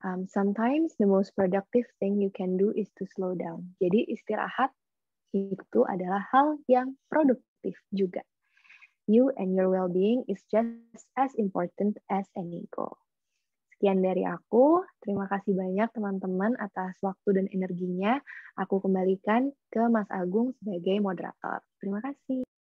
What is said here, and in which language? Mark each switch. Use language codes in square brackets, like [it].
[en] Sometimes the most productive thing you can do is to slow down." [id] Jadi istirahat itu adalah hal yang produktif juga. [en] You and your well-being is just as important as any goal. [id] Sekian dari aku. Terima kasih banyak teman-teman atas waktu dan energinya. Aku kembalikan ke Mas Agung sebagai moderator. Terima kasih.